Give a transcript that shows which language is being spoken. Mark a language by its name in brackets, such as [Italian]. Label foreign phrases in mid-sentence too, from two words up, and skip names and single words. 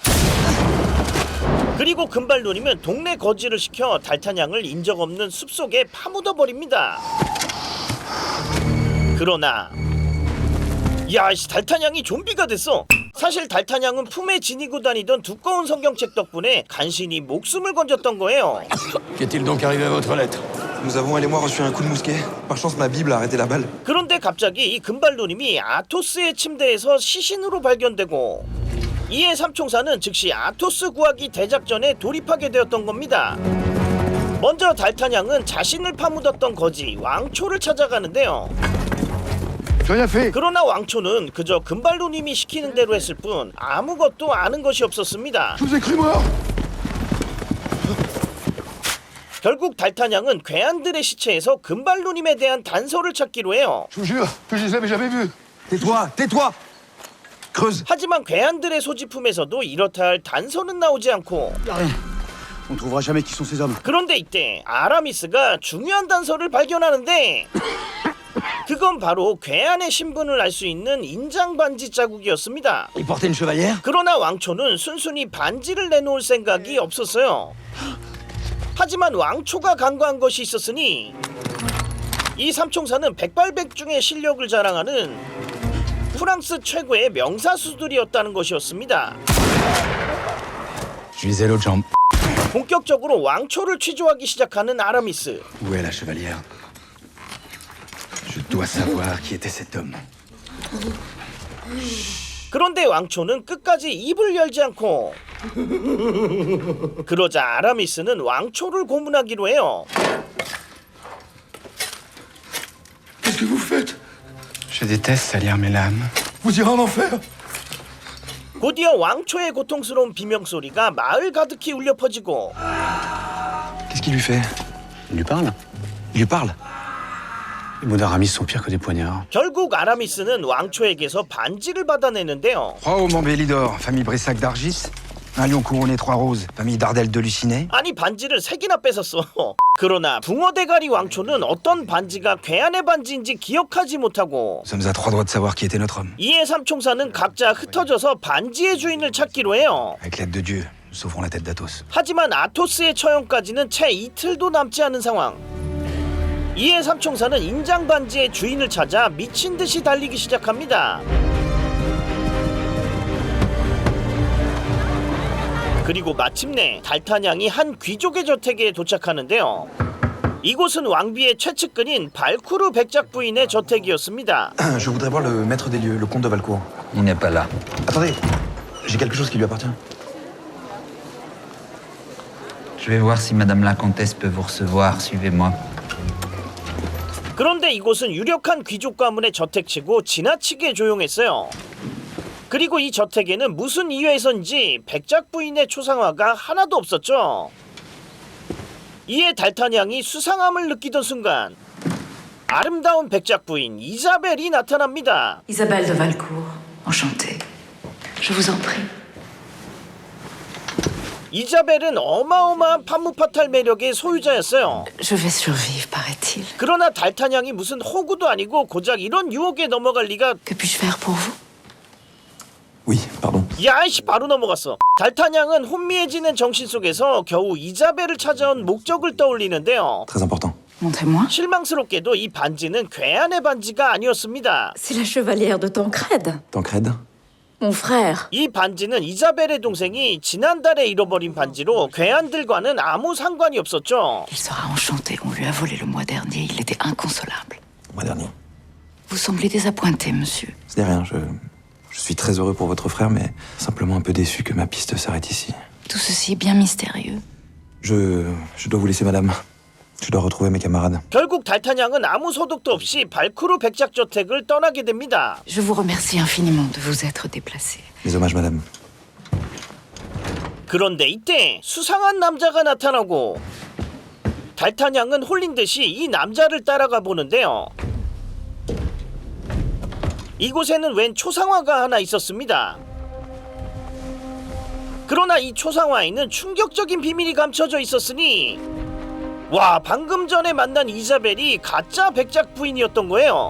[Korean] 그리고 금발 누님은 동네 거지를 시켜 달타냥을 인적 없는 숲속에 파묻어버립니다. 그러나 달타냥이 좀비가 됐어. 사실 달타냥은 품에 지니고 다니던 두꺼운 성경책 덕분에 간신히 목숨을 건졌던 거예요. [French] Qu'est-il donc arrivé à votre lettre? Nous avons, elle et moi, reçu un coup de mousquet. Par chance, ma Bible a arrêté la balle. [Korean] 그런데 갑자기 이 금발 누님이 아토스의 침대에서 시신으로 발견되고 이에 삼총사는 즉시 아토스 구하기 대작전에 돌입하게 되었던 겁니다. 먼저 달타냥은 자신을 파묻었던 거지 왕초를 찾아가는데요. 그러나 왕초는 그저 금발 누님이 시키는 대로 했을 뿐 아무것도 아는 것이 없었습니다. 결국 달타냥은 괴한들의 시체에서 금발 누님에 대한 단서를 찾기로 해요. [French] Tais-toi, tais-toi. Creuse. [Korean] 하지만 괴한들의 소지품에서도 이렇다 할 단서는 나오지 않고 [French] On ne trouvera jamais qui sont ces hommes. [Korean] 그런데 이때 아라미스가 중요한 단서를 발견하는데 그건 바로 괴한의 신분을 알 수 있는 인장 반지 자국이었습니다. [French] Il portait une chevalière. [Korean] 그러나 왕초는 순순히 반지를 내놓을 생각이 없었어요. 하지만 왕초가 간과한 것이 있었으니 이 삼총사는 백발백중의 실력을 자랑하는 프랑스 최고의 명사수들이었다는 것이었습니다. [French] Je visais l'autre jambe. [Korean] 본격적으로 왕초를 취조하기 시작하는 아라미스. [French] Où est la chevalière? Je dois savoir qui était cet homme. [Korean] 그런데 왕초는 끝까지 입을 열지 않고 그러자 아라미스는 왕초를 고문하기로 해요. [French] Qu'est-ce que vous faites? Je déteste salir mes lames. Vous irez en enfer. [Korean] 곧이어 왕초의 고통스러운 비명소리가 마을 가득히 울려 퍼지고 [French] Qu'est-ce qu'il lui fait? Il lui parle. Il lui parle. Les mots d'Aramis sont pires que des poignards. [Korean] 결국 아라미스는 왕초에게서 반지를 받아내는데요. [French] Roi au Montbélior, famille Brissac d'Argis. Un lion couronné 3 roses, famille Dardel de Lucinet. [Korean] 아니 반지를 3개나 뺏었어. 그러나 붕어대가리 왕초는 어떤 반지가 괴한의 반지인지 기억하지 못하고 [French] Nous sommes à 3 doigts de savoir qui était notre homme. [Korean] 이에 삼총사는 각자 흩어져서 반지의 주인을 찾기로 해요. [French] Avec l'aide de Dieu, nous sauverons la tête d'Athos. [Korean] 하지만 아토스의 처형까지는 채 이틀도 남지 않은 상황. 이에 삼총사는 인장 반지의 주인을 찾아 미친 듯이 달리기 시작합니다. 그리고 마침내 달타냥이 한 귀족의 저택에 도착하는데요. 이곳은 왕비의 최측근인 발쿠르 백작 부인의 저택이었습니다. [French] Je voudrais voir le maître des lieux, le comte de Valcourt. Il n'est pas là. Attendez, j'ai quelque chose qui lui appartient. Je vais voir si Madame la Comtesse peut vous recevoir. Suivez-moi. [Korean] 그런데 이곳은 유력한 귀족 가문의 저택치고 지나치게 조용했어요. 그리고 이 저택에는 무슨 이유에서인지 백작 부인의 초상화가 하나도 없었죠. 이에 달타냥이 수상함을 느끼던 순간 아름다운 백작 부인 이자벨이 나타납니다. [French] Isabelle de Valcourt, enchantée. Je vous en prie. [Korean] 이자벨은 어마어마한 판무파탈 매력의 소유자였어요. [French] Je vais survivre, paraît-il. [Korean] 그러나 달타냥이 무슨 호구도 아니고 고작 이런 유혹에 넘어갈 리가. [French] Que puis-je faire pour vous? Oui, pardon. [Korean] 야이씨 바로 넘어갔어. 달타냥은 혼미해지는 정신 속에서 겨우 이자벨을 찾아온 목적을 떠올리는데요. [French] Très important. Montrez-moi. [Korean] 실망스럽게도 이 반지는 괴한의 반지가 아니었습니다. [French] C'est la chevalière de Tancrède, Tancrède? mon frère. [Korean] 이 반지는 이자벨의 동생이 지난달에 잃어버린 반지로 괴한들과는 아무 상관이 없었죠. [French] Il sera enchanté, on lui a volé le mois dernier, il était inconsolable. Le mois dernier. Vous semblez désappointé, monsieur. Ce n'est rien, je suis très heureux pour votre frère, mais simplement un peu déçu que ma piste s'arrête ici. Tout ceci est bien mystérieux. Je dois vous laisser, madame. Je dois retrouver mes camarades. [Korean] 결국 달타냥은 아무 소득도 없이 발쿠르 백작 저택을 떠나게 됩니다. [French] Je vous remercie infiniment de vous être déplacé. Mes hommages, madame. [Korean] 그런데 이때 수상한 남자가 나타나고 달타냥은 홀린 듯이 이 남자를 따라가 보는데요. 이곳에는 웬 초상화가 하나 있었습니다. 그러나 이 초상화에는 충격적인 비밀이 감춰져 있었으니 와, 방금 전에 만난 이자벨이 가짜 백작 부인이었던 거예요.